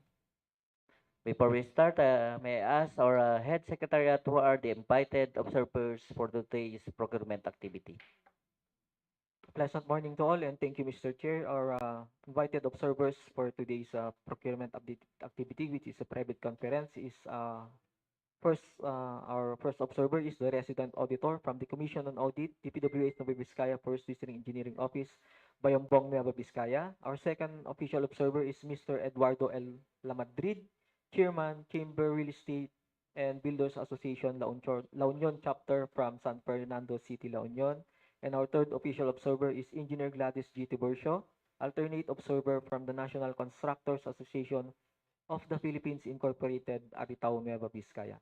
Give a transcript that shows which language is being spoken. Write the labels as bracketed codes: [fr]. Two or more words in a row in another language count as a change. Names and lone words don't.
[en] Before we start, may I ask our head secretariat who are the invited observers for today's procurement activity? Pleasant morning to all, and thank you, Mr. Chair. Our invited observers for today's procurement update activity, which is a private conference, is our first observer is the resident auditor from the Commission on Audit, DPWH Nueva Vizcaya, First District Engineering Office, Bambang, Nueva Vizcaya. Our second official observer is Mr. Eduardo L. Lamadrid, Chairman, Chamber Real Estate and Builders Association, La Union Chapter from San Fernando City, La Union. And our third official observer is Engineer Gladys G. Tiburcio, alternate observer from the National Constructors Association of the Philippines Incorporated, Aritao, Nueva Vizcaya.